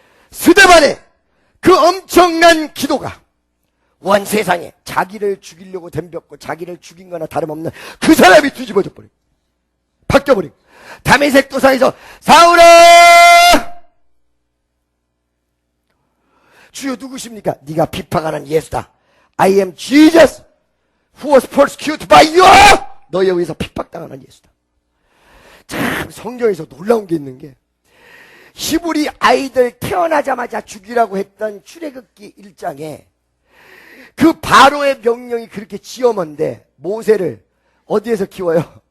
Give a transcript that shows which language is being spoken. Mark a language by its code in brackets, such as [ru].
[ko] 스데반의 그 엄청난 기도가 온 세상에 자기를 죽이려고 덤볐고 자기를 죽인 거나 다름없는 그 사람이 뒤집어져 버리고 바뀌어버리고 다메섹 도상에서 사울아 주여 누구십니까? 네가 비판하는 예수다. [en] I am Jesus who was persecuted by you. [ko] 너에 의해서 핍박당하는 예수다. 참 성경에서 놀라운 게 있는 게 히브리 아이들 태어나자마자 죽이라고 했던 출애굽기 1장에 그 바로의 명령이 그렇게 지엄한데 모세를 어디에서 키워요?